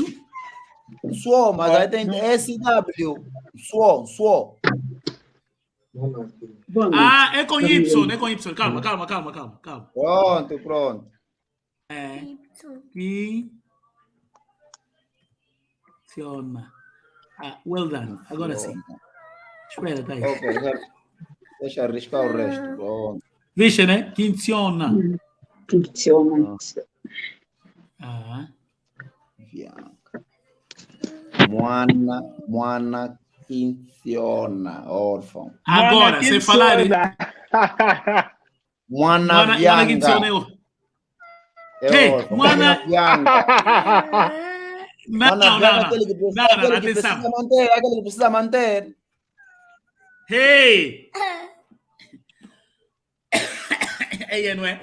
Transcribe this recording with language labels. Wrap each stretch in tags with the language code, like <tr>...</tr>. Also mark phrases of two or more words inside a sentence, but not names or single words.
<pt>Suo, mas aí tem SW. Suo. É com Y, é com Y. Calma. Pronto.</pt> <sw>Kichona.</sw> <en>Well done.</en> <pt>Agora sim. Espera, tá aí. Ok, deixa arriscar o resto. Pronto. Vixe, né?</pt> <sw>Kichona. Mwana Kichona,</sw> <pt>órfão. Agora, sem falar.</pt> <sw>Mwana Vianga. Mwana Vianga.</sw> <pt>Não. Aquele que precisa manter. Hey! Não é?</pt>